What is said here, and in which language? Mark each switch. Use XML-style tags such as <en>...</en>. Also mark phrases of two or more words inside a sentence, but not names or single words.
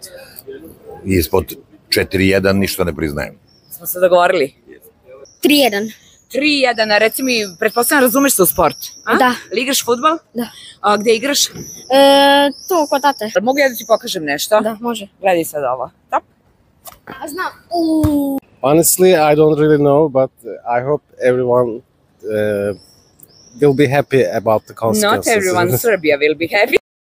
<sr>Ispod 4:1 ništa ne priznajem. Smo se dogovorili? 3:1. 3:1, a reci mi, pretpostavljam razumeš se u sport? Da. Ili igraš fudbal? Da. A gde igraš? Tu kod tate. Mogu ja da ti pokažem nešto? Da, može. Gledaj sad ovo. Top. Znam.</sr> <en>Honestly, I don't really know, but I hope everyone will be happy about the consequences. Not everyone, Serbia will be happy.</en>